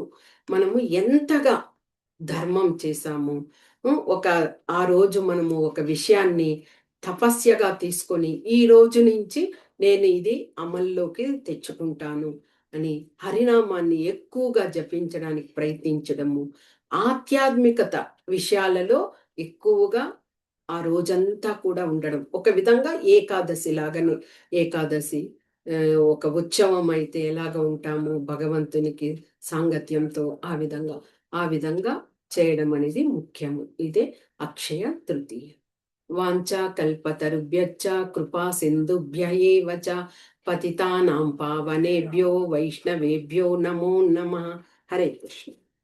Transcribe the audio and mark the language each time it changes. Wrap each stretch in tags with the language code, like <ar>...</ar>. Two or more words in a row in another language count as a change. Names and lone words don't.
<te>మనము ఎంతగా ధర్మం చేశాము, ఆ రోజు మనము ఒక విషయాన్ని తపస్యగా తీసుకొని ఈ రోజు నుంచి నేను ఇది అమల్లోకి తెచ్చుకుంటాను అని హరినామాన్ని ఎక్కువగా జపించడానికి ప్రయత్నించడము, ఆధ్యాత్మికత విషయాలలో ఎక్కువగా ఆ రోజంతా కూడా ఉండడం. ఒక విధంగా ఏకాదశి లాగానే, ఏకాదశి ఒక ఉత్సవం అయితే ఎలాగ ఉంటాము భగవంతునికి సాంగత్యంతో ఆ విధంగా చేయడం అనేది ముఖ్యము. ఇదే అక్షయ తృతీయ.</te> <sa>వాంఛా కల్పతరుభ్యశ్చ కృపా సింధుభ్య ఏవ చ పతితానాం పావనేభ్యో వైష్ణవేభ్యో నమో నమః. హరే కృష్ణ.</sa>